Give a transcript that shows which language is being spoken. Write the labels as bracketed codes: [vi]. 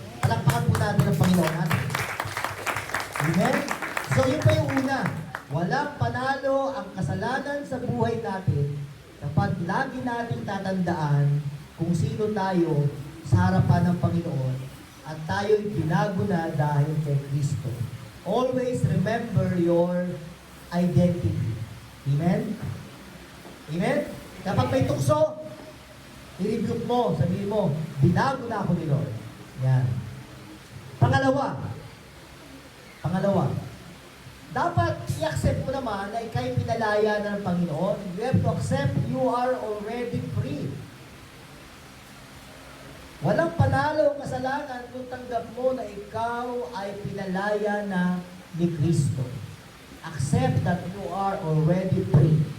[tl] Palakpakan po natin ang Panginoon natin. Amen? So yun pa yung una. Walang panalo ang kasalanan sa buhay natin kapag lagi natin tatandaan kung sino tayo sa harapan ng Panginoon at tayo'y binago na dahil kay Kristo. [en] Always remember your identity. [tl] Amen? Amen? Kapag may tukso, i-rebuke mo, sabihin mo, binago na ako ni Lord. Yan. Pangalawa, dapat i-accept mo naman na ikaw'y pinalaya ng Panginoon. [en] You have to accept you are already free. [tl] Walang panalo ang kasalanan kung tanggap mo na ikaw ay pinalaya na ni Kristo. [en] Accept that you are already free.